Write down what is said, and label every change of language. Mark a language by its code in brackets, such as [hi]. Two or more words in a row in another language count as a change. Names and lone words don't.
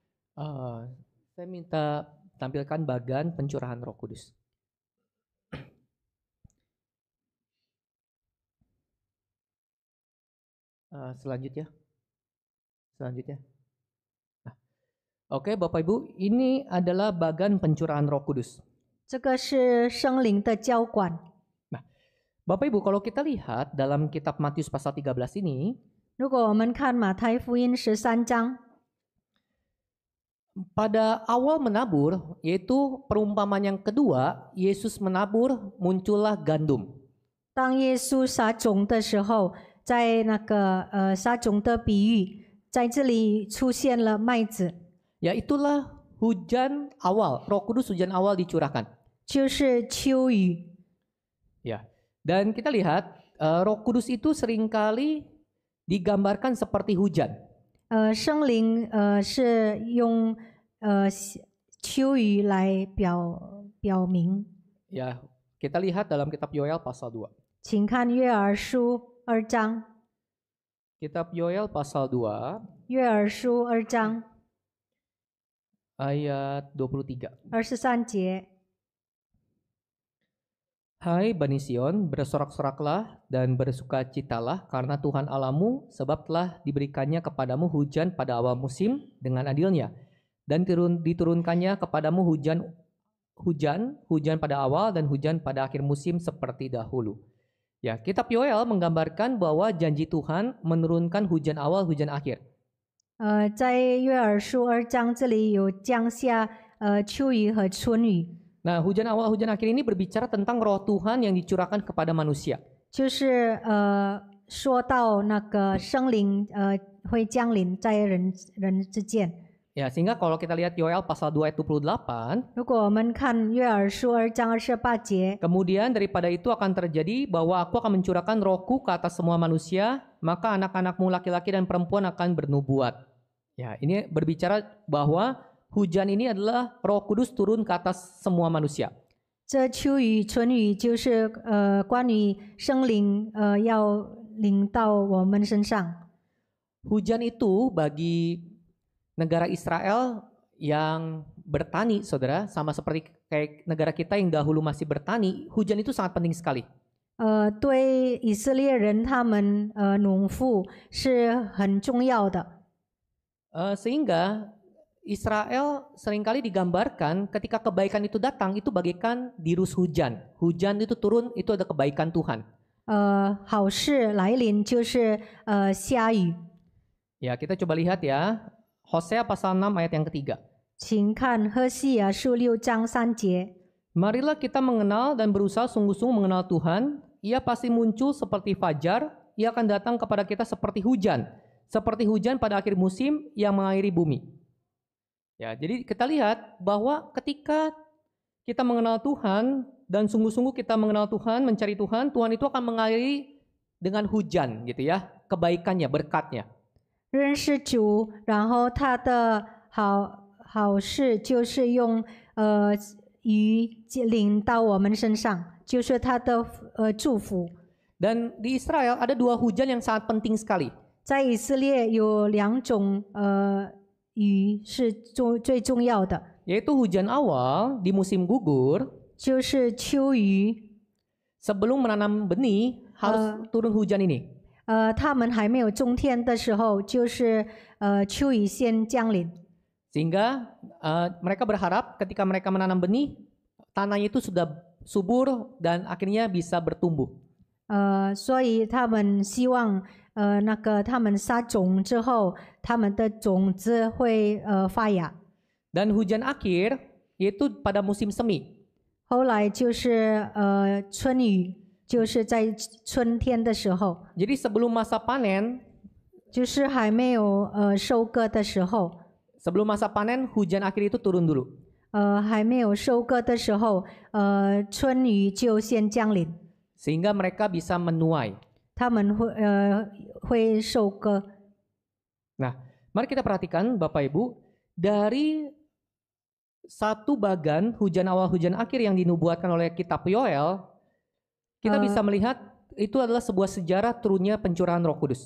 [id] Saya minta tampilkan bagan pencurahan Roh Kudus. Selanjutnya. Nah, oke, Bapak Ibu, ini adalah bagan pencurahan Roh Kudus. [zh] 这个是圣灵的浇灌。 [id] Nah, Bapak Ibu, kalau kita lihat dalam kitab Matius pasal 13 ini, [zh] 如果我们看马太福音13章， [id] pada awal menabur, yaitu perumpamaan yang kedua, Yesus menabur, muncullah gandum. [zh] 当耶稣撒种的时候，在那个撒种的比喻，在这里出现了麦子， [id] Ya itulah hujan awal, Roh Kudus hujan awal dicurahkan. [zh] 就是秋雨。 [id] Ya, dan kita lihat Roh Kudus itu seringkali digambarkan seperti hujan. [zh] 圣灵是用秋雨来表明。 [id] Ya, kita lihat dalam kitab Yoel pasal 2. [zh] 请看约珥书2章， [id] Kitab Yoel pasal 2 [zh] 约珥书2章 [id] ayat 23. [zh] 23节。 [id] Hai Bani Sion, bersorak-soraklah dan bersukacitalah karena Tuhan Allahmu, sebab telah diberikannya kepadamu hujan pada awal musim dengan adilnya, dan diturunkannya kepadamu hujan pada awal dan hujan pada akhir musim seperti dahulu. Ya, kitab Yoel menggambarkan bahwa janji Tuhan menurunkan hujan awal, hujan akhir. [zh] 在约珥书2章这里有降下秋雨和春雨。 [id] Nah, hujan awal, hujan akhir ini berbicara tentang roh Tuhan yang dicurahkan kepada manusia. [zh] 就是说到那个圣灵会降临在人之间。 [id] Ya, sehingga kalau kita lihat Yoel pasal 2 ayat 28, [zh] 如果我们看约珥书2章28节， [id] kemudian daripada itu akan terjadi bahwa aku akan mencurahkan rohku ke atas semua manusia, maka anak-anakmu laki-laki dan perempuan akan bernubuat. Ya, ini berbicara bahwa hujan ini adalah Roh Kudus turun ke atas semua manusia. [zh] 这秋雨春雨就是关于圣灵要临到我们身上。 [id] Hujan itu bagi negara Israel yang bertani, saudara, sama seperti kayak negara kita yang dahulu masih bertani, hujan itu sangat penting sekali. [zh] 对以色列人他们农妇是很重要的。 [id] Sehingga Israel seringkali digambarkan ketika kebaikan itu datang, itu bagaikan dirus hujan. Hujan itu turun, itu ada kebaikan Tuhan. [zh] 好事来临就是下雨。 [id] Ya, kita coba lihat ya. Hosea pasal 6 ayat yang ketiga. [zh] 请看何西阿书6章3节。 [id] Marilah kita mengenal dan berusaha sungguh-sungguh mengenal Tuhan. Ia pasti muncul seperti fajar. Ia akan datang kepada kita seperti hujan pada akhir musim yang mengairi bumi. Ya, jadi kita lihat bahwa ketika kita mengenal Tuhan dan sungguh-sungguh kita mengenal Tuhan, mencari Tuhan, Tuhan itu akan mengairi dengan hujan gitu ya, kebaikannya, berkatnya. [zh] 认识主，然后他的好事就是用雨淋到我们身上，就是他的祝福。 [id] Dan di Israel ada 2 hujan yang sangat penting sekali. [zh] 在以色列有2种雨是最重要的， [id] Yaitu hujan awal di musim gugur. [zh] 就是秋雨。 [id] Sebelum menanam benih harus turun hujan ini. [zh] 他们还没有种田的时候，就是秋雨先降临。 [id] Sehingga mereka berharap ketika mereka menanam benih, tanahnya itu sudah subur dan akhirnya bisa bertumbuh. [zh] 所以他们希望他们撒种之后，他们的种子会发芽。 [id] Dan hujan akhir yaitu pada musim semi. [zh] 后来就是春雨，就是在春天的时候， [id] Jadi sebelum masa panen, [zh] 就是还没有收割的时候， [id] sebelum masa panen hujan akhir itu turun dulu. [zh] 还没有收割的时候，春雨就先降临， [id] Sehingga mereka bisa menuai. [zh] 他们会收割。 [id] Nah, mari kita perhatikan Bapak Ibu, dari satu bagan hujan awal hujan akhir yang dinubuatkan oleh kitab Yoel, kita bisa melihat itu adalah sebuah sejarah turunnya pencurahan Roh Kudus.